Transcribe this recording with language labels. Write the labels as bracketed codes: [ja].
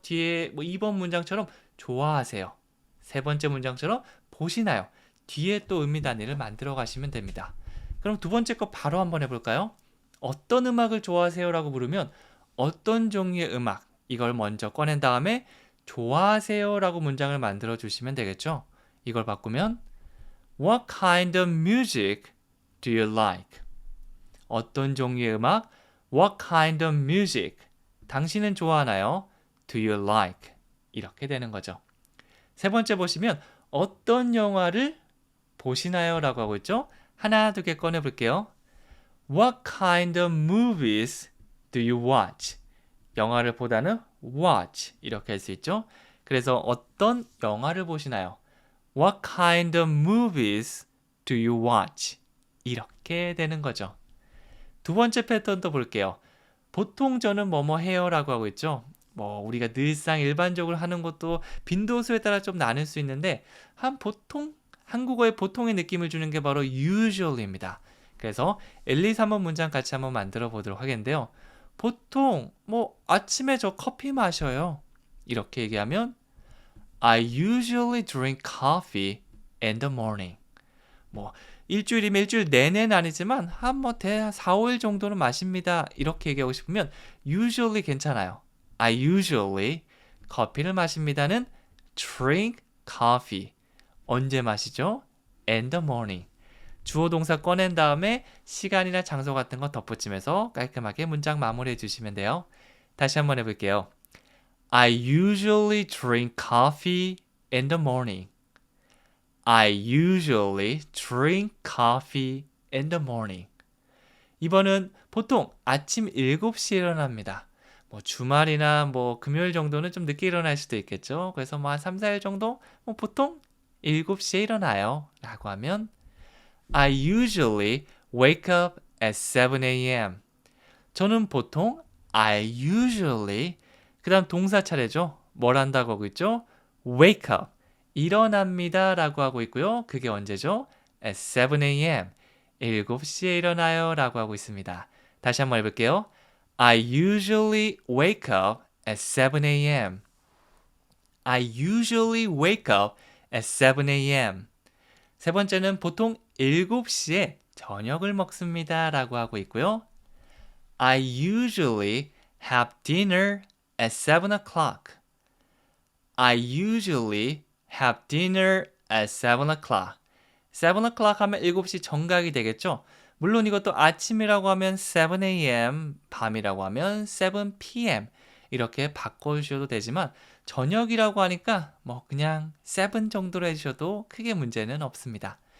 [ko] 뒤에 뭐 2번 문장처럼 좋아하세요. 세 번째 문장처럼 보시나요? 뒤에 또 의미 단위를 만들어 가시면 됩니다. 그럼 두 번째 거 바로 한번 해볼까요? 어떤 음악을 좋아하세요라고 물으면 어떤 종류의 음악, 이걸 먼저 꺼낸 다음에 좋아하세요라고 문장을 만들어 주시면 되겠죠. 이걸 바꾸면 [en] What kind of music do you like? [ko] 어떤 종류의 음악? [en] What kind of music? [ko] 당신은 좋아하나요? [en] Do you like? [ko] 이렇게 되는 거죠. 세 번째 보시면 어떤 영화를 보시나요? 라고 하고 있죠. 하나, 두 개 꺼내 볼게요. [en] What kind of movies do you watch? [ko] 영화를 보다는 watch 이렇게 할 수 있죠. 그래서 어떤 영화를 보시나요? [en] What kind of movies do you watch? [ko] 이렇게 되는 거죠. 두 번째 패턴도 볼게요. 보통 저는 뭐뭐 해요 라고 하고 있죠. 뭐 우리가 늘상 일반적으로 하는 것도 빈도수에 따라 좀 나눌 수 있는데 보통 한국어의 보통의 느낌을 주는 게 바로 usually입니다. 그래서 1, 2, 3번 문장 같이 한번 만들어 보도록 하겠는데요. 보통 아침에 저 커피 마셔요. 이렇게 얘기하면 [en] I usually drink coffee in the morning. [ko] 일주일이면 일주일 내내는 아니지만 대 4, 5일 정도는 마십니다. 이렇게 얘기하고 싶으면 usually 괜찮아요. [en] I usually [ko] 커피를 마십니다는 [en] drink coffee. [ko] 언제 마시죠? [en] In the morning. [ko] 주어 동사 꺼낸 다음에 시간이나 장소 같은 거 덧붙이면서 깔끔하게 문장 마무리해 주시면 돼요. 다시 한번 해볼게요. [en] I usually drink coffee in the morning. I usually drink coffee in the morning. [ko] 이번은 보통 아침 7시에 일어납니다. 주말이나 금요일 정도는 좀 늦게 일어날 수도 있겠죠. 그래서 한 3, 4일 정도 보통 7시에 일어나요. 라고 하면 [en] I usually wake up at 7 a.m. [ko] 저는 보통 [en] I usually [ko] 그 다음 동사 차례죠. 뭘 한다고 하고 있죠? [en] wake up. [ko] 일어납니다 라고 하고 있고요. 그게 언제죠? [en] at 7 a.m. [ko] 7시에 일어나요 라고 하고 있습니다. 다시 한번 해볼게요. [en] I usually wake up at 7 a.m. I usually wake up at 7 a.m. [ko] 세 번째는 보통 7시에 저녁을 먹습니다 라고 하고 있고요. [en] I usually have dinner at 7 o'clock. I usually have dinner at 7 o'clock. [ko] 7 o'clock 하면 7시 정각이 되겠죠? 물론 이것도 아침이라고 하면 7 a.m., 밤이라고 하면 7 p.m. 이렇게 바꿔주셔도 되지만 저녁이라고 하니까 그냥 7 정도로 해주셔도 크게 문제는 없습니다.